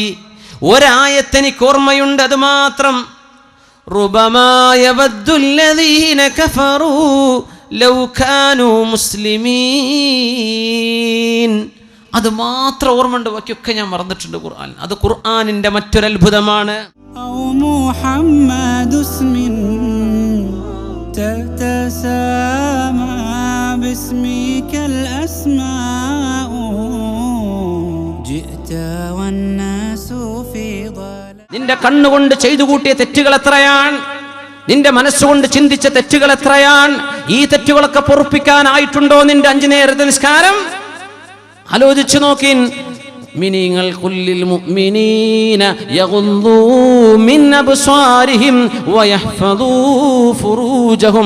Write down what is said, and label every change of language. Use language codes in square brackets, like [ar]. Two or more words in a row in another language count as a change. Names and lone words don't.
[ml] ഒരായത്തെനിക്ക് ഓർമ്മയുണ്ട്, അത് മാത്രം. [ar] ربما يود الذين كفروا لو كانوا مسلمين, [ml] അത് മാത്രം ഓർമ്മയുണ്ട്, ബാക്കിയൊക്കെ ഞാൻ മറന്നിട്ടുണ്ട് ഖുർആൻ. അത് ഖുർആനിന്റെ മറ്റൊരത്ഭുതമാണ്. [ar] محمد اسم تتسامى باسمك الأسماء جئت والناس في ضلال. [ml] നിന്റെ കണ്ണുകൊണ്ട് ചെയ്തു കൂട്ടിയ തെറ്റുകൾ എത്രയാണ്? നിന്റെ മനസ്സുകൊണ്ട് ചിന്തിച്ച തെറ്റുകൾ എത്രയാണ്? ഈ തെറ്റുകളൊക്കെ പൊറുപ്പിക്കാനായിട്ടുണ്ടോ നിന്റെ 5 നേരത്തെ നിസ്കാരം? ആലോചിച്ചു നോക്കിൻ. [ar] മിനിങ്ങൾ قل للمؤمنين يغضوا من أبصارهم ويحفظوا فروجهم.